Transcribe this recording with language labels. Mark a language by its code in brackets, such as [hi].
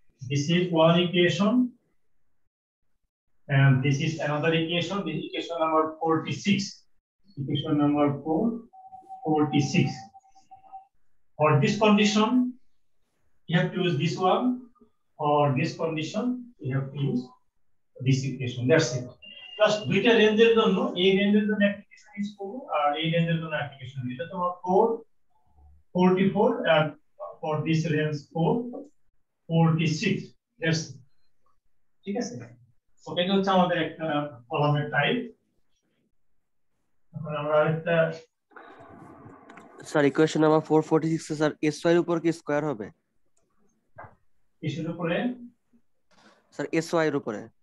[en] This is one equation and this is another equation. This is equation number 46. Equation number 46. For this condition, you have to use this one. For this condition, you have to use this equation. That's it. [bn] Just দুইটা রেঞ্জের জন্য এই রেঞ্জের জন্য application use করব আর এই রেঞ্জের জন্য অ্যাপ্লিকেশন। এটা তোমার [en] 444 and for this range 446. That's it. [bn] ঠিক আছে? তো এটা হচ্ছে আমাদের একটা কলামের টাইপ। এখন আমরা একটা sir equation number 446 sir sy এর উপর কি স্কয়ার হবে? কিসের উপরে? স্যার sy এর উপরে।